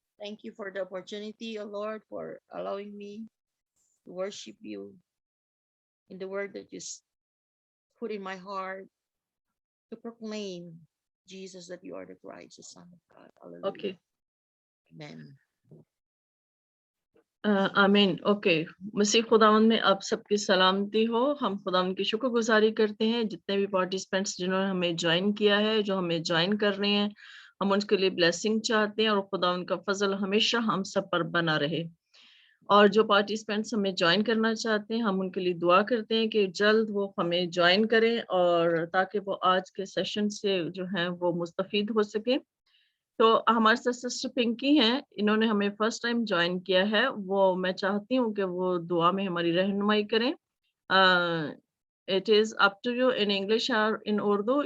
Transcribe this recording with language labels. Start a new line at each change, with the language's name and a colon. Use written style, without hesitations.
English: Thank you for the opportunity, O Lord, for allowing me to worship you in the word that you put in my heart to proclaim, Jesus, that you are the Christ, the Son of God. Hallelujah. Okay. Amen.
Hindi: आमीन. Okay, मसीह खुदावंद में आप सबकी सलामती हो. हम खुदावंद की शुक्रगुजारी करते हैं जितने भी पार्टिसिपेंट्स जिन्होंने हमें ज्वाइन किया है, जो हमें ज्वाइन कर रहे हैं, हम उनके लिए ब्लेसिंग चाहते हैं और खुदावंद का फजल हमेशा हम सब पर बना रहे. और जो पार्टिसिपेंट्स हमें ज्वाइन करना चाहते हैं, हम उनके लिए दुआ करते हैं कि जल्द वो हमें ज्वाइन करें और ताकि वो आज के सेशन से जो है वो मुस्तफीद हो सके. तो हमारे साथ सिस्टर पिंकी हैं, इन्होंने हमें फर्स्ट टाइम ज्वाइन किया है. वो मैं चाहती हूँ कि वो दुआ में हमारी रहनुमाई करें.
English: It is up to you in English or in Urdu.